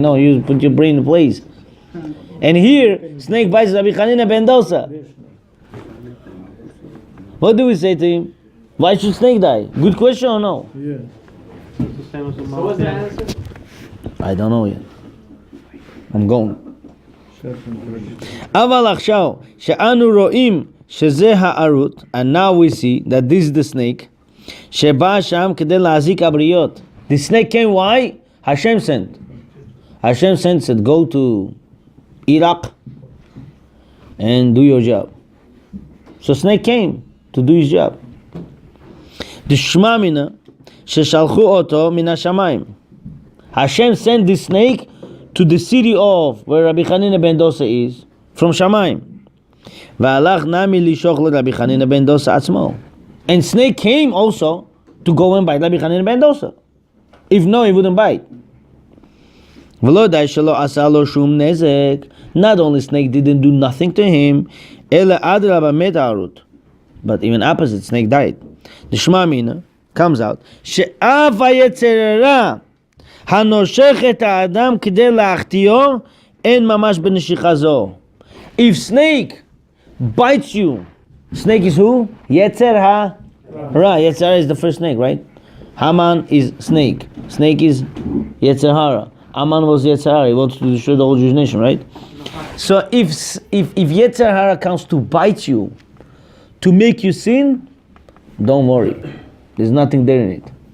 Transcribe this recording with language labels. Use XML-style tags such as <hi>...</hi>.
<en>No, you put your brain in place. And here, snake bites Rabbi Chanina ben Dosa. What do we say to him? Why should snake die? Good question or no? Yeah. It's the same as the so what's the answer? I don't know yet. I'm going.</en> <he>אבל עכשיו, שאנו רואים שזה הערות,</he> <en>and now we see that this is the snake,</en> <he>שבא שם כדי להזיק הבריות.</he> <en>The snake came, why? Hashem sent. Hashem sent, said, go to Iraq and do your job. So snake came to do his job.</en> <he>דשמע מינה, ששלחו אותו מן השמיים.</he> <en>Hashem sent the snake to the city of where Rabbi Chanina ben Dosa is, from Shamayim.</en> <he>והלך נמי לשוך לרבי חנינא ben Dosa עצמו.</he> <en>And snake came also to go and bite Rabbi Chanina ben Dosa. If no, he wouldn't bite.</en> <he>ולא די שלא עשה לו שום נזק.</he> <en>Not only snake didn't do nothing to him,</en> <he>אלא אדרבה מת הערות.</he> <en>But even opposite, snake died.</en> <he>דשמע מינה</he> <en>comes out,</en> <he>שאף היצר הרע הנושך את האדם כדי להחטיאו, En mamash b'neshicha zo.</he> <en>If snake bites you, snake is who? Yetzer hara. Yetzer hara is the first snake, right? Haman is snake. Snake is Yetzer hara. Haman was Yetzer hara. He wants to destroy the whole Jewish nation, right? So if Yetzer hara comes to bite you, to make you sin, don't worry. There's nothing there in it.</en>